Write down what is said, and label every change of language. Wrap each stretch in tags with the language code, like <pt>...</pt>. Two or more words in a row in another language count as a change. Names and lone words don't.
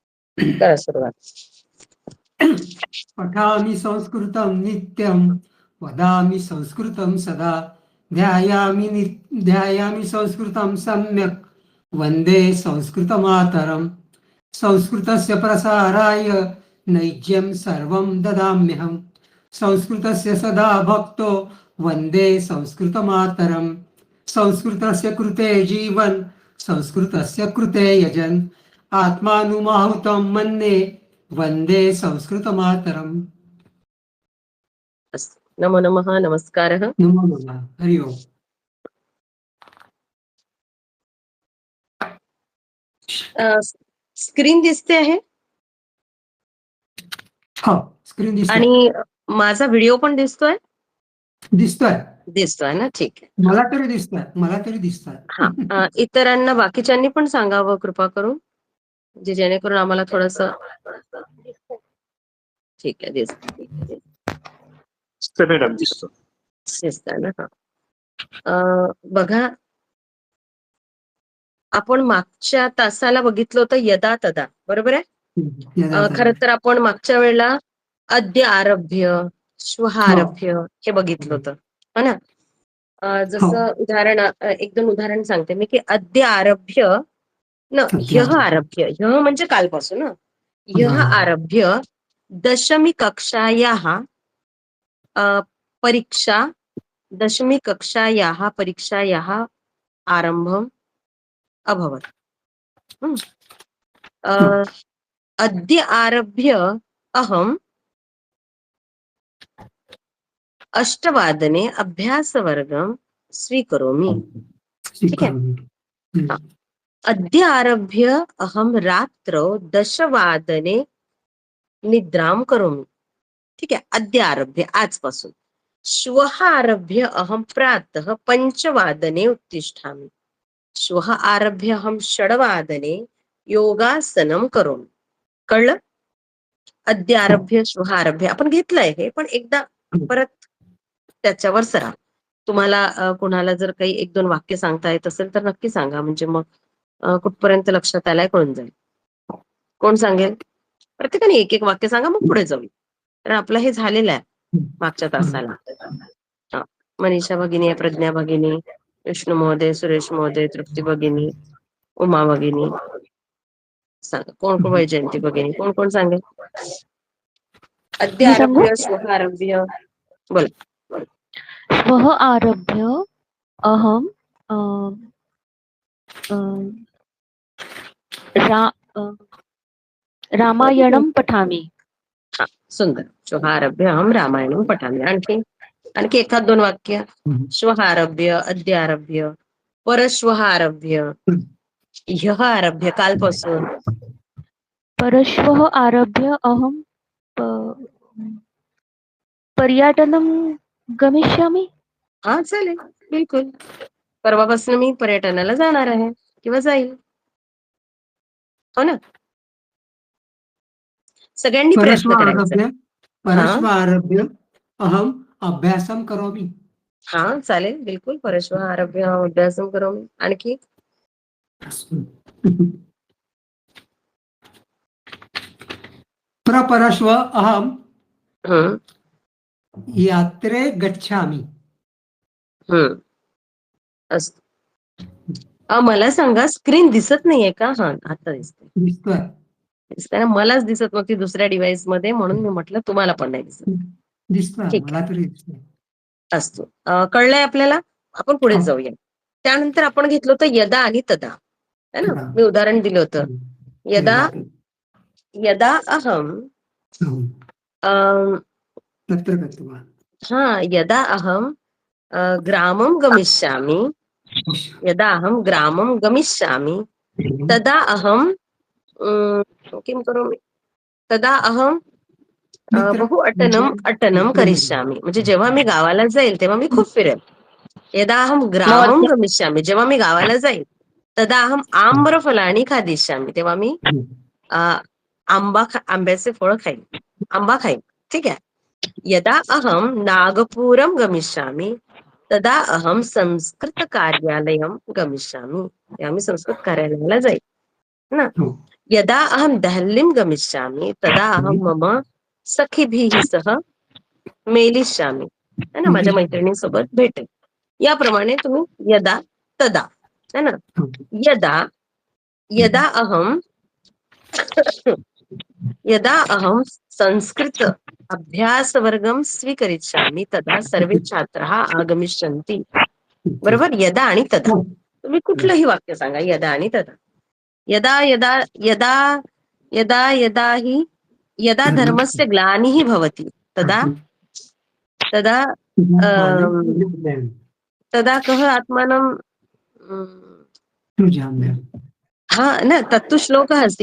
<mr>करा सुरुवात.</mr> <sa>पठामि संस्कृतं नित्यं वदामि संस्कृतं सदा ध्यायामि संस्कृतं सम्यक् वन्दे संस्कृतमातरम् संस्कृतस्य प्रसाराय नैज्यं सर्वं ददाम्यहम् संस्कृतस्य सदा भक्तो वन्दे संस्कृतमातरम् संस्कृतस्य कृते जीवन संस्कृतस्य कृते यजन आत्मानुमाहुतं मन्ये वंदे संस्कृत मातरम. नमो नमः. नमस्कारः. नमो नमः. हरि ओम.</sa> <mr>स्क्रीन दिसते आहे हो, स्क्रीन दिसते आणि माझा व्हिडिओ पण दिसतोय ना. ठीक आहे. मला तरी दिसतोय. हा, इतरांना बाकीच्यांनी पण सांगावं कृपा करून, जेणेकरून आम्हाला थोडस. ठीक आहे, दिसतंय ना. बघा, आपण मागच्या तासाला बघितलं होतं</mr> <sa>यदा तदा,</sa> <mr>बरोबर आहे. खरं तर आपण मागच्या वेळेला</mr> <sa>अद्य आरभ्य, श्वः आरभ्य</sa> <mr>हे बघितलं होतं, हो ना. जसं उदाहरण, एक दोन उदाहरण सांगते मी, की</mr> <sa>अद्य आरभ्य ह्यः आरभ्य, ह्यः</sa> <mr>म्हणजे कालपासून,</mr> <sa>ह्यः आरभ्य दशमी कक्षायाः परीक्षायाः आरम्भम् अभवत्. अद्य आरभ्य अहम् 8 अभ्यासवर्गं स्वीकरोमि.</sa> <hi>ठीक है.</hi> <sa>अद्य आरभ्य अहं रात्रौ 10 निद्रां करोमि.</sa> <mr>ठीक आहे.</mr> <sa>अद्य आरभ्य, आजपासून. श्वः आरभ्य अहं प्रातः 5 उत्तिष्ठामि. श्वः आरभ्य अहं 6 योगासनं करोमि.</sa> <mr>कळलं?</mr> <sa>अद्य आरभ्य, श्वः आरभ्य</sa> <mr>आपण घेतलंय हे, पण एकदा परत त्याच्यावर सरा. तुम्हाला कोणाला जर काही 1-2 वाक्य सांगता येत असेल तर नक्की सांगा, म्हणजे मग कुठपर्यंत लक्षात आलाय कळून जाईल. कोण सांगेल? प्रत्येकाने 1-1 वाक्य सांगा, मग पुढे जाऊ. तर आपलं हे झालेलं आहे मागच्या तासाला. मनीषा भगिनी, प्रज्ञा भगिनी, विष्णू महोदय, सुरेश महोदय, तृप्ती भगिनी, उमा भगिनी सांगा. कोण कोण? वैजयंती भगिनी, कोण कोण सांगेल?</mr> <sa>अद्य आरभ्य, श्वः आरभ्य, बोला. श्वः आरभ्य अहं रामायणं पठामि.</sa> <mr>हा, सुंदर.</mr> <sa>श्वः आरभ्य अहं रामायणं पठामि.</sa> <mr>आणखी 1-2 वाक्य.</mr> <sa>श्वः आरभ्य, अद्य आरभ्य, परश्वः आरभ्य, ह्यः आरभ्य, कालपासून. परश्वः आरभ्य अहं पर्यटनं गमिष्यामि.</sa> <mr>हा, चालेल, बिलकुल. परवापासून मी पर्यटनाला जाणार आहे किंवा जाईल, हो ना. सगळ्यांनी प्रयत्न करायचा.</mr> <sa>परश्व आरभ्य अहम अभ्यासम करोमि.</sa> <mr>हा, चालेल, बिलकुल.</mr> <sa>परश्वः आरभ्य अभ्यासम करोमि.</sa> <mr>आणखी</mr> <sa>प्रपरश्व अहम यात्रे गच्छामि.</sa> <mr>मला सांगा, स्क्रीन दिसत नाहीये का? हा, आता दिसतंय ना. मलाच दिसत नव्हती दुसऱ्या डिव्हाइस मध्ये, म्हणून मी म्हटलं तुम्हाला पण नाही दिसत. ठीक आहे, असतो. कळलंय आपल्याला. आपण पुढे जाऊया. त्यानंतर आपण घेतलं होतं यदा आणि तदा,</mr> <hi>है ना.</hi> <mr>मी उदाहरण दिलं होतं.</mr> <sa>यदा अहम यदा अहम ग्रामं गमिष्यामि, यदा अहं ग्रामं गमिष्यामि, तदा अहं किं करोमि, तदा अहं बहु अटनं करिष्यामि.</sa> <mr>म्हणजे जेव्हा मी गावाला जाईल तेव्हा मी खूप फिरेल.</mr> <sa>यदा अहं ग्रामं गमिष्यामि,</sa> <mr>जेव्हा मी गावाला जाईल.</mr> <sa>तदा अहं आम्रफलानि खादिष्यामि,</sa> <mr>तेव्हा मी आंब्याचे फळ खाईन, आंबा खाईन. ठीक आहे.</mr> <sa>यदा अहं नागपुरं गमिष्यामि, तदा अहं संस्कृत कार्यालयं गमिष्यामि,</sa> <mr>तेव्हा मी संस्कृत कार्यालयाला जाईल. ना हो.</mr> <sa>यदा अहम देहल्लीं गमिष्यामि तदा अहम मम सखीभिः सह मेलिष्यामि</sa> <hi>है ना,</hi> <mr>माझ्या मैत्रिणींसोबत भेटेल. याप्रमाणे तुम्ही</mr> <sa>यदा तदा</sa> <hi>है ना.</hi> <sa>यदा यदा अहम यदा अहम संस्कृत अभ्यासवर्गं स्वीकरिष्यामि तदा सर्वे छात्राः आगमिष्यन्ति.</sa> <mr>बरोबर, यदा आणि तदा. तुम्ही कुठलंही वाक्य सांगा यदा आणि तदा.</mr> <sa>यदा यदा यदा यदा यदा हि यदा धर्मस्य ग्लानिः भवति तदा तदा तदा कः आत्मानं हा न तत्तु श्लोकः अस्ति.</sa>